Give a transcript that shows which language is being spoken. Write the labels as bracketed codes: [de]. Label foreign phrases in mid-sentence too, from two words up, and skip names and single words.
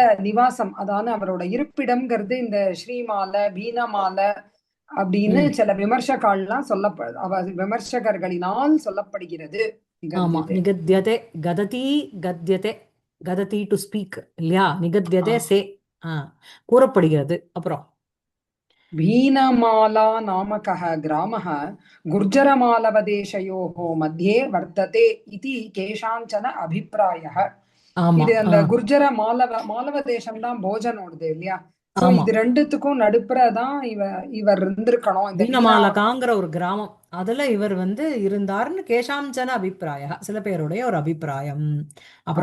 [ta] நிவாசம் அதாவது அவரோட இருப்பிடம்ங்கிறது இந்த ஸ்ரீமாலை பீனமாலை அப்படின்னு ம். சில விமர்சகால்லாம் விமர்சகர்களினால் சொல்லப்படுகிறது. ஆமா. [sa] நிகத்தியதே. निगद्यते. कथति. कथ्यते. कथति [en] to speak [sa] இல்லையா? ஆ. [ta] நிகத்யதே சே. ஆ, கூறப்படுகிறது. அப்புறம் [sa] भीनमाला नामकः ग्रामः गुर्जरमालवदेशयोः मध्ये वर्तते इति केषाञ्चन अभिप्रायः. [ta] ஆமா. இது ஆ, அந்த குர்ஜர மாலவ தேசம் தான் போஜனோடது இல்லையா? சோ ஆமா. இது ரெண்டுத்துக்கும் நடுப்புறதான் இவர் இருந்திருக்கணும் இந்த வீணா. வீணமாலகாங்கிற ஒரு கிராமம், அதுல இவர் வந்து இருந்தார்னு [sa] केषाञ्चन अभिप्राय, [ta] சில பேருடைய ஒரு அபிப்பிராயம். ஆ.